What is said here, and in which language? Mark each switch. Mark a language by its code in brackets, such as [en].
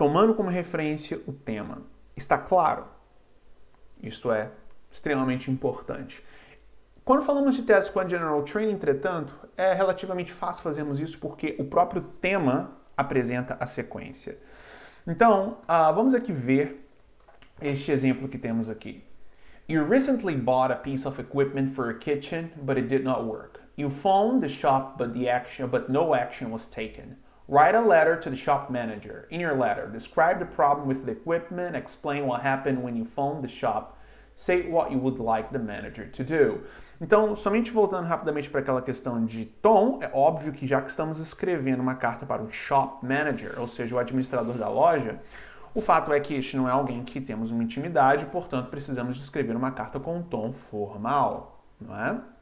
[pt] Tomando como referência o tema. Está claro? Isto é extremamente importante. Quando falamos de Task 1 General Training, entretanto, é relativamente fácil fazermos isso porque o próprio tema apresenta a sequência. Então, vamos aqui ver este exemplo que temos aqui. [en] You recently bought a piece of equipment for a kitchen, but it did not work. You phoned the shop, but no action was taken. Write a letter to the shop manager. In your letter, describe the problem with the equipment, explain what happened when you phoned the shop, say what you would like the manager to do. [pt] Então, somente voltando rapidamente para aquela questão de tom, é óbvio que já que estamos escrevendo uma carta para o shop manager, ou seja, o administrador da loja, o fato é que este não é alguém que temos uma intimidade, portanto, precisamos de escrever uma carta com um tom formal, não é?